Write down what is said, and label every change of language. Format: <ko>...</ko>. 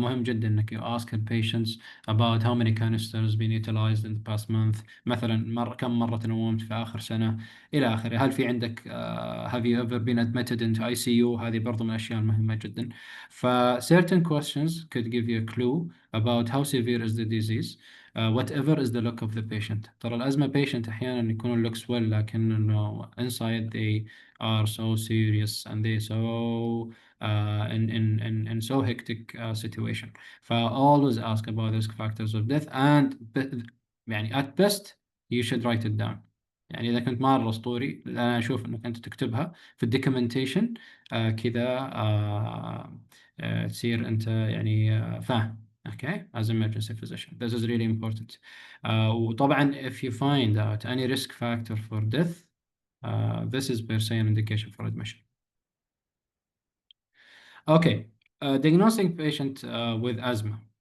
<ar>مهم جدا انك</ar> <en>you ask the patients about how many canisters been utilized in the past month.</en> <ar>مثلا كم مرة تنومت في آخر سنة إلى آخره. هل في عندك</ar> <en>have you ever been admitted into ICU.</en> <ar>هذه برضو من الأشياء المهمة جدا.</ar> <en>certain questions could give you a clue about how severe is the disease. Whatever is the look of the patient.</en> <ar>ترى الأزمة</ar> <en>patient أحيانا يكونوا looks well</en> <ar>لكن إنه</ar> <en>inside they are so serious and they so in so hectic situation. Always ask about risk factors of death and يعني at best you should write it down.</en> <ar>يعني إذا كنت مرة أسطوري أنا أشوف إنك أنت تكتبها في الدوكيومنتيشن كذا تصير أنت يعني فاهم.</ar> <en>Okay, as emergency physician, this is really important. وطبعا if you find out any risk factor for death, this is per se an indication for admission. Okay, diagnosing patient with asthma.</en>